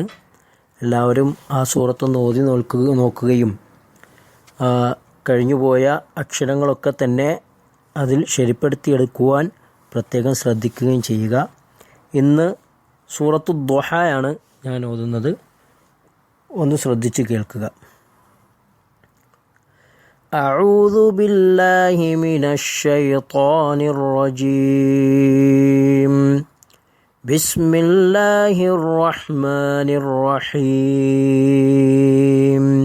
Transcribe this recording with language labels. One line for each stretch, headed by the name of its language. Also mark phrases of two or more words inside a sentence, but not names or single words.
Malayalam: എല്ലാവരും ആ സൂറത്തൊന്ന് ഓതി നോക്കുകയും കഴിഞ്ഞുപോയ അക്ഷരങ്ങളൊക്കെ തന്നെ അതിൽ ശരിപ്പെടുത്തിയെടുക്കുവാൻ പ്രത്യേകം ശ്രദ്ധിക്കുകയും ചെയ്യുക. ഇന്ന് സൂറത്തു ദുഹായാണ് ഞാൻ ഓതുന്നത്. ഒന്ന് ശ്രദ്ധിച്ച് കേൾക്കുക.
Arabic: أعوذ بالله من الشيطان الرجيم. بسم الله الرحمن الرحيم.